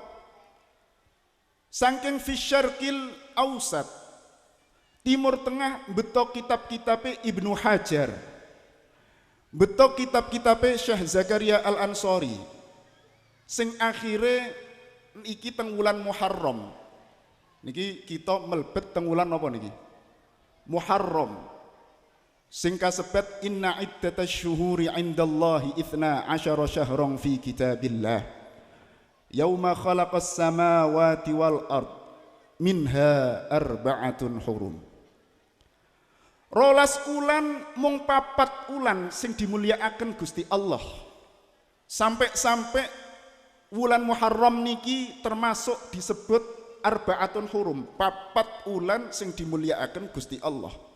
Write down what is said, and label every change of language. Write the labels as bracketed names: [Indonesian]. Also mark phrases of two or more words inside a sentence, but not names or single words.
[Javanese] Saking [Arabic] في الشرق الأوسط, [Javanese] Timur Tengah betok kitab-kitabe Ibnu Hajar, betok kitab-kitabe Syekh Zakaria Al-Ansori, sing akhire iki teng wulan Muharram. Niki kita melebet teng wulan napa niki? Muharram. Sing kasebat [Arabic] إن عدة الشهور عند الله 12 شهرا في كتاب الله. يوم خلق السماوات والأرض منها أربعة حرم. [Javanese] 12 ulan mung 4 ulan sing dimulyakaken Gusti Allah. Sampai wulan Muharram niki termasuk disebut [Arabic] أربعة حرم, [Javanese] 4 ulan sing dimulyakaken Gusti Allah.